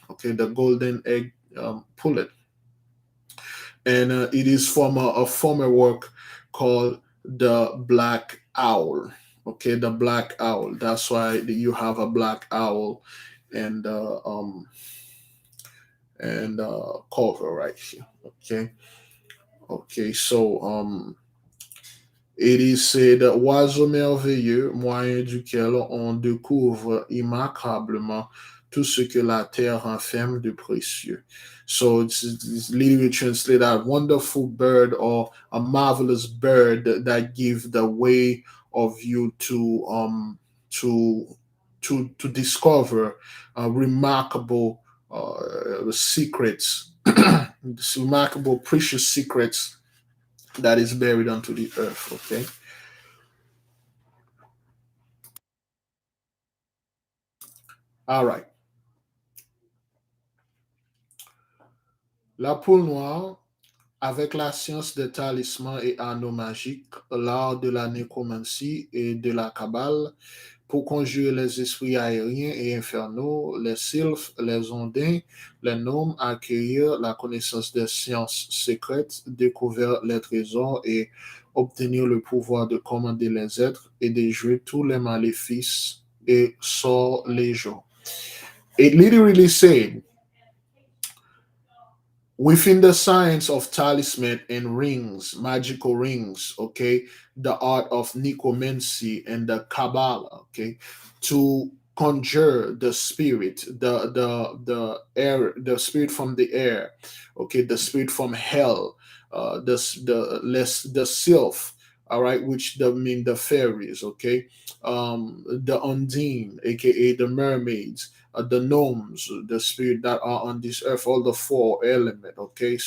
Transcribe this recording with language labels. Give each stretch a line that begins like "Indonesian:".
English: Okay, the golden egg pullet, and it is from a former work called the Black Owl. Okay, the Black Owl. That's why you have a black owl and cover right here. Okay, okay.
French: So it is said, oiseau merveilleux, moyen duquel on découvre immanquablement tout ce que la terre renferme de précieux.
English: So it's literally translated as wonderful bird, or a marvelous bird that give the way of you to to discover remarkable secrets, remarkable precious secrets that is buried unto the earth. Okay. All right.
French: La poule noire, avec la science des talismans et anneaux magiques, l'art de la nécromancie et de la cabale, pour conjurer les esprits aériens et infernaux, les sylphes, les ondins, les noms, acquérir la connaissance des sciences secrètes, découvrir les trésors et obtenir le pouvoir de commander les êtres et de jouer tous les maléfices et sorts légaux.
English: It literally said, within the science of talisman and rings, magical rings, okay, the art of necromancy and the Kabbalah, okay, to conjure the spirit, the air, the spirit from the air, okay, the spirit from hell, the less the sylph, all right, which the mean the fairies, okay, the undine, aka the mermaids, the gnomes, the spirit that are on this earth, all the four element, okay.